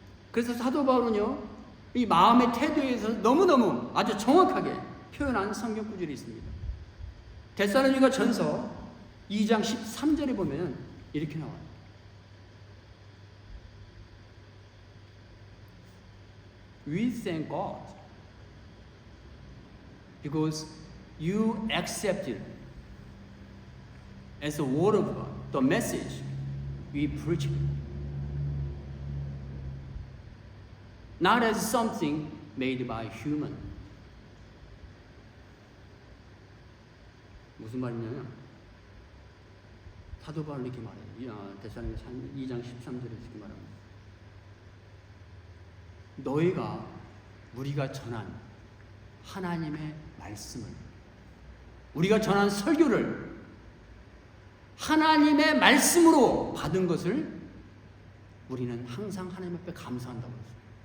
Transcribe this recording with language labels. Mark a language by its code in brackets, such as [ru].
[ko] 그래서 사도 바울은요, 이 마음의 태도에서 너무너무 아주 정확하게 표현한 성경 구절이 있습니다. 데살로니가 전서 2장 13절에 보면 이렇게 나와요. [en] We thank God because you accepted as the word of God the message we preach, not as something made by human. [ko] 무슨 말이냐면 사도 바울이 이렇게 말해요. 데살로니가 2장 13절에 이렇게 말합니다. 너희가 우리가 전한 하나님의 말씀을, 우리가 전한 설교를 하나님의 말씀으로 받은 것을 우리는 항상 하나님 앞에 감사한다고 했어요.